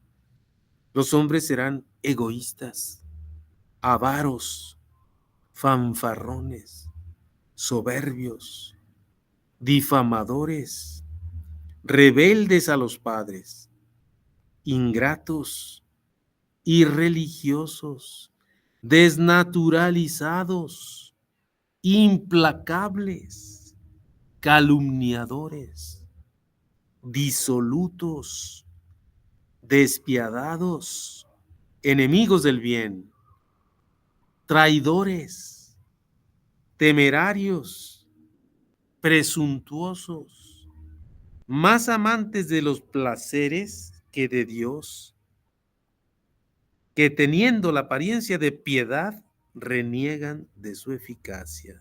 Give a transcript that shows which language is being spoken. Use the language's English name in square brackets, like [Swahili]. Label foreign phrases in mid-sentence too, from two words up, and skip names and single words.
[Spanish] Los hombres serán egoístas, avaros, fanfarrones, soberbios, difamadores, rebeldes a los padres, ingratos, irreligiosos, desnaturalizados, implacables, calumniadores, disolutos, despiadados, enemigos del bien, traidores, temerarios, presuntuosos, más amantes de los placeres que de Dios, que teniendo la apariencia de piedad, reniegan de su eficacia.